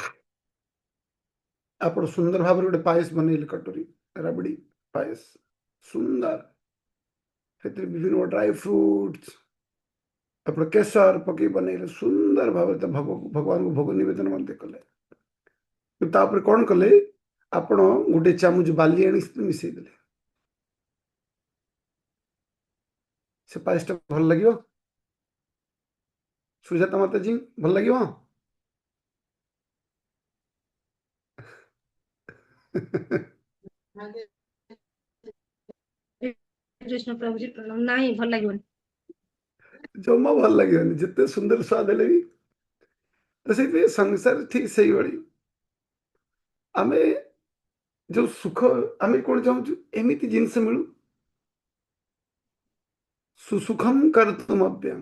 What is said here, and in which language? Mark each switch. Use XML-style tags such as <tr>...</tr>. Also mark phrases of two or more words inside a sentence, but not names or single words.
<or>ଆପଣ ସୁନ୍ଦର ଭାବରେ ଗୋଟେ ପାୟସ ବନେଇଲେ, କଟୋରୀ ରାବଡି ପାୟସ ସୁନ୍ଦର, ସେଥିରେ ବିଭିନ୍ନ</or> <en>dry fruits</en> <or>ଆପଣ କେଶର ପକେଇ ବନେଇଲେ, ସୁନ୍ଦର ଭାବରେ ଭଗବାନଙ୍କୁ ଭୋଗ ନିବେଦନ ମଧ୍ୟ କଲେ। ତାପରେ କ'ଣ କଲେ, ଆପଣ ଗୋଟେ ଚାମଚ ବାଲି ଆଣି ମିଶେଇ ଦେଲେ। ସେ ପାୟସଟା ଭଲ ଲାଗିବ? ସୁଜାତା ମାତାଜୀ ଭଲ ଲାଗିବ?</or> <hi>कृष्ण प्रभु जी प्रणाम। नहीं भल लगे</hi> <or>ଜମା ଭଲ ଲାଗିବନି, ଯେତେ ସୁନ୍ଦର ସ୍ୱାଦ ହେଲେ ବି। ତ ସେଇଥିପାଇଁ ସଂସାର ଠିକ ସେଇଭଳି। ଆମେ ଯୋଉ ସୁଖ, ଆମେ କ'ଣ ଚାହୁଁଛୁ? ଏମିତି ଜିନିଷ ମିଳୁ, ସୁସୁଖମ କରତୁମଭ୍ୟମ୍।</or>